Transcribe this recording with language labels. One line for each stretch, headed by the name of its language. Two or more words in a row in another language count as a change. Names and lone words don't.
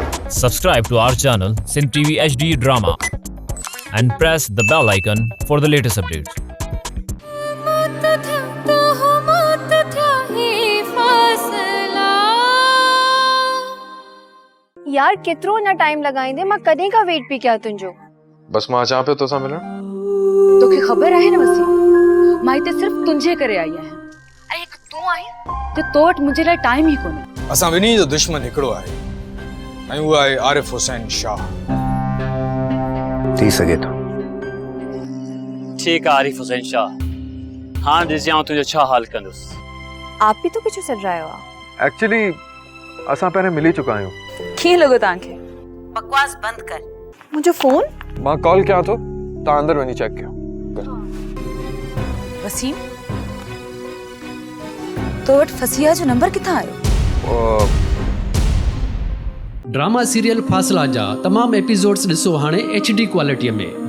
English: Subscribe to our channel Sindh TV HD Drama and press the bell icon for the latest updates.
Sindhi: यार केतिरो न टाइम लगाईंदे मां कॾहिं का वेट पई कयां तुंहिंजो। बस मां अचां पियो तोसां मिलण। तोखे ख़बर आहे न वसीम, मां हिते सिर्फ़ तुंहिंजे करे आई आहियां। ऐं हिकु तूं आई त तो वटि मुंहिंजे लाइ टाइम ई कोन्हे। असां ॿिन्ही जो दुश्मन हिकिड़ो आहे ऐं उहो आहे आरिफ हुसैन शाह। थी सघे थो।
Urdu: ٹھیک ہے
Sindhi: आरिफ हुसैन शाह, हाँ ॾिसजां आउं तुंहिंजो छा हाल कंदुसि।
Urdu: آپ بھی تو کچھ چل رہا ہے.
Sindhi: एक्चुअली असां पहिरियों मिली चुका आहियूं। कीअं लॻो तव्हांखे?
Urdu: بکواس بند کر. مجھے فون
Sindhi: मां कॉल कयां थो, तव्हां अंदर वञी चेक कयो। वसीम, तो वटि फसिया जो नंबर किथां आयो?
English: drama serial
Sindhi: फासला जा तमाम एपिसोड्स ॾिसो हाणे HD क्वालिटीअ में।